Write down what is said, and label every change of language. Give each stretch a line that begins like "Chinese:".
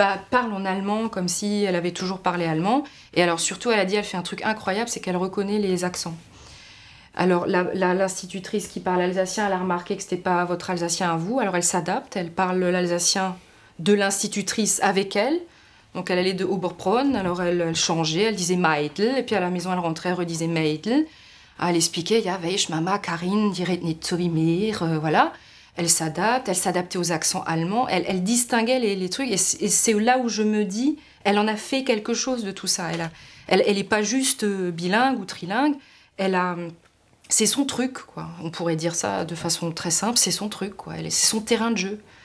French: parle en allemand comme si elle avait toujours parlé allemand. Et alors surtout, elle a dit, elle fait un truc incroyable, c'est qu'elle reconnaît les accents. Alors l'institutrice qui parle alsacien, elle a remarqué que c'était pas votre alsacien à vous, alors elle s'adapte, elle parle l'alsacien de l'institutrice avec elle. Donc elle allait de Oberbronn, alors elle changeait, elle disait Meidl, et puis à la maison elle rentrait, elle redisait Meidl. Elle expliquait,
German: ja, weisst, Mama, Karin, die redet nicht so wie mir,
French: voilà. Elle s'adapte, elle s'adaptait aux accents allemands, elle distinguait les trucs, et c'est là où je me dis, elle en a fait quelque chose de tout ça. Elle est pas juste bilingue ou trilingue, c'est son truc, quoi. On pourrait dire ça de façon très simple, c'est son truc, quoi. C'est son terrain de jeu.